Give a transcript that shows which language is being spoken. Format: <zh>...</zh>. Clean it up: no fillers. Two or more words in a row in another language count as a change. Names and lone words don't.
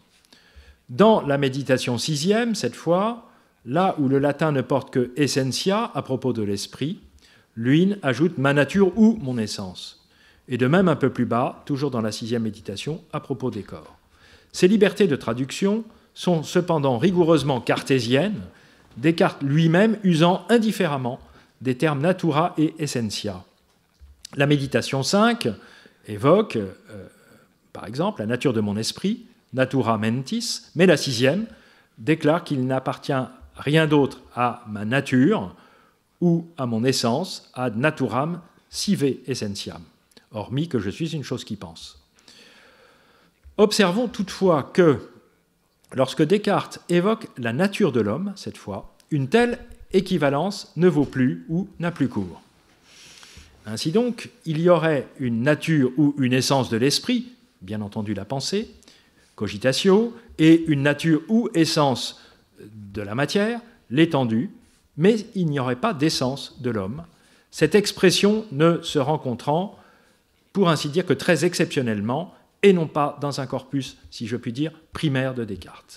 <fr>Dans la méditation 6e, cette fois, là où le latin ne porte que essentia à propos de l'esprit, Luynes ajoute ma nature ou mon essence. Et de même un peu plus bas, toujours dans la 6e méditation, à propos des corps. Ces libertés de traduction sont cependant rigoureusement cartésiennes, Descartes lui-même usant indifféremment des termes</fr> <la>natura et essentia.</la> <fr>La méditation 5 évoque, par exemple, la nature de mon esprit,</fr> <la>natura mentis,</la> <fr>mais la 6e déclare qu'il n'appartient rien d'autre à ma nature ou à mon essence,</fr> <la>ad naturam sive essentiam,</la> <fr>hormis que je suis une chose qui pense. Observons toutefois que, lorsque Descartes évoque la nature de l'homme, cette fois, une telle équivalence ne vaut plus ou n'a plus cours. Ainsi donc, il y aurait une nature ou une essence de l'esprit, bien entendu la pensée, cogitatio, et une nature ou essence de la matière, l'étendue, mais il n'y aurait pas d'essence de l'homme, cette expression ne se rencontrant, pour ainsi dire, que très exceptionnellement, et non pas dans un corpus, si je puis dire, primaire de Descartes.</fr>